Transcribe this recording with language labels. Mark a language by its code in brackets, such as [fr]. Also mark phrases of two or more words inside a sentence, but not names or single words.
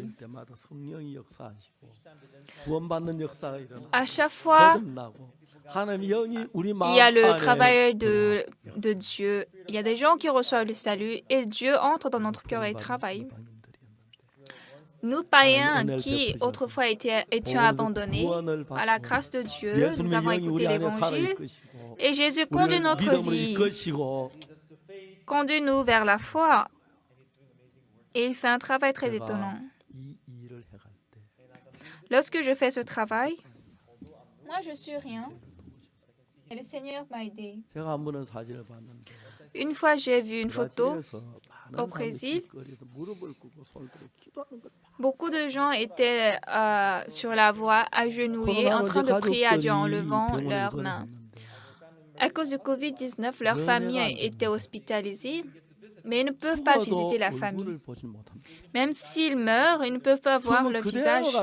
[ko] 때마다 성령이 역사하시고 구원받는 역사가 일어나. [fr] À chaque fois, [ko] 거듭나고 하나님의 영이 우리 마음 [fr] il y a le [ko] 안에 [fr] travail de Dieu. Il y a des gens qui reçoivent le salut et Dieu entre dans notre cœur et travaille. Nous, païens, qui autrefois étions abandonnés, à la grâce de Dieu, nous avons écouté l'Évangile et Jésus conduit notre vie, conduit-nous vers la foi et il fait un travail très étonnant. [ko] 이 일을 해갈 때 [fr] Lorsque je fais ce travail, moi je suis rien et le Seigneur m'a aidé. [ko] 제가 한 번은 사진을 봤는데 [fr] Une fois, j'ai vu une photo [ko] 브라질에서 많은 [fr] au [ko] 사람들이 [fr] Brésil. [ko] 길거리에서 무릎을 꿇고 손을 들고 기도하는 걸 [fr] Beaucoup de gens étaient sur la voie, agenouillés, en train de prier à Dieu en levant leurs mains. À cause de Covid-19, leur famille était hospitalisée, mais ils ne peuvent pas visiter la famille. Même s'ils meurent, ils ne peuvent pas voir le visage.